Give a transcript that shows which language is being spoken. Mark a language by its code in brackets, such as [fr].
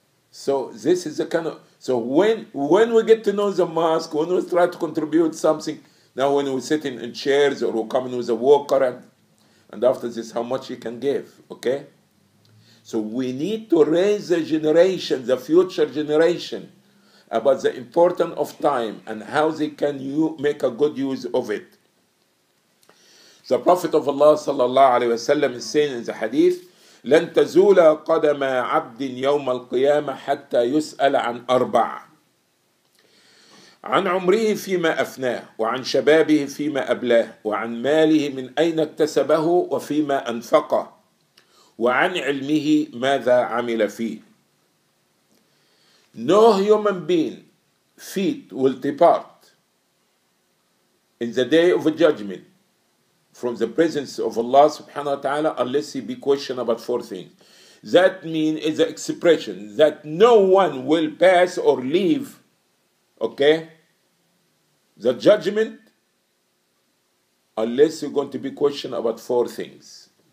[en] So this is the kind of, so when we get to know the mosque, when we try to contribute something, now when we're sitting in chairs or we're coming with a walker, and after this, how much you can give, okay? So we need to raise the generation, the future generation, about the importance of time and how they can make a good use of it. The Prophet of Allah sallallahu alaihi wasallam is saying in the hadith, [ar] لن تزول قدم عبد يوم القيامة حتى يسأل عن أربع عن عمره فيما أفناه وعن شبابه فيما أبلاه وعن ماله من أين اكتسبه وفيما أنفقه وعن علمه ماذا عمل فيه. [en] No human being feet will depart in the day of judgment from the presence of Allah subhanahu wa ta'ala unless he be questioned about four things. That means is the expression that no one will pass or leave, okay, the judgment unless you're going to be questioned about four things.